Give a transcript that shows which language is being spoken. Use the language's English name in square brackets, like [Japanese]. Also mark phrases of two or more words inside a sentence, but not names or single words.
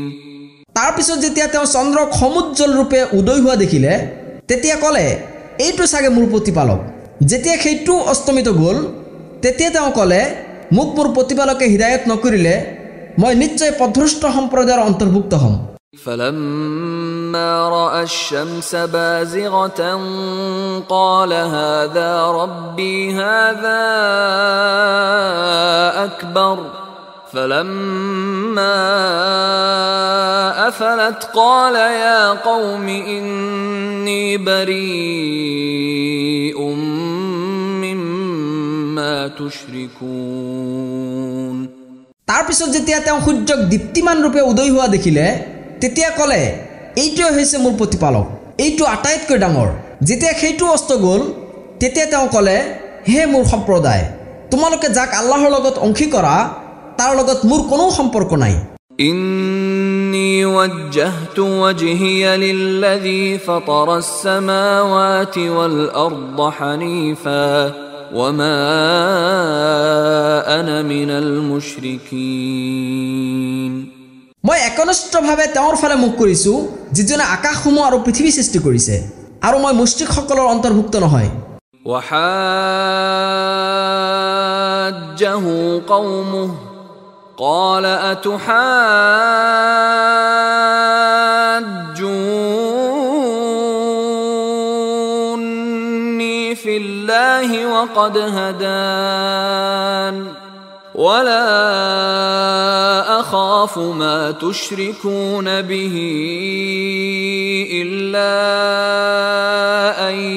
[Assamese] তাৰ পিছত যেতিয়া তেওঁ চন্দ্ৰক সমুজ্জ্বল ৰূপে উদয় হোৱা দেখিলে তেতিয়া ক'লে এইটো চাগে মোৰ প্ৰতিপালক যেতিয়া সেইটো অস্তমিত গ'ল তেতিয়া তেওঁ ক'লে মোক মোৰ প্ৰতিপালকে হিদায়ত নকৰিলে মই নিশ্চয় পথভ্ৰষ্ট সম্প্ৰদায়ৰ অন্তৰ্ভুক্ত হ'ম [Arabic] فَلَمَّا رَأَى الشَّمْسَ بَازِغَةً قَالَ هَذَا رَبِّي هَذَا أَكْبَرُ فَلَمَّا أَفَلَتْ قَالَ يَا قَوْمِ إِنِّي بَرِيءٌ مِّمَّا تُشْرِكُونَ [Assamese] তাৰ পিছত যেতিয়া তেওঁ সূৰ্যক দীপ্তিমান ৰূপে উদয় হোৱা দেখিলে তেতিয়া ক'লে এইটোৱে হৈছে মোৰ প্ৰতিপালক এইটো আটাইতকৈ ডাঙৰ যেতিয়া সেইটো অস্ত গ'ল তেতিয়া তেওঁ ক'লে হে মোৰ সম্প্ৰদায় তোমালোকে যাক আল্লাহৰ লগত অংশী কৰা তাৰ লগত মোৰ কোনো সম্পৰ্ক নাই [Arabic] إِنِّي وَجَّهْتُ وَجْهِيَ لِلَّذِي فَطَرَ السَّمَاوَاتِ وَالْأَرْضَ حَنِيفًا وَمَا أَنَا مِنَ الْمُشْرِكِينَ [Assamese] মই একনিষ্ঠভাৱে তেওঁৰ ফালে মুখ কৰিছো যিজনে আকাশসমূহ আৰু পৃথিৱী সৃষ্টি কৰিছে আৰু মই মুশৰিকসকলৰ অন্তৰ্ভুক্ত নহয় [Arabic] وَحَاجَّهُ قَوْمُهُ قال أتحاجوني في الله وقد هدان ولا أخاف ما تشركون به إلا أن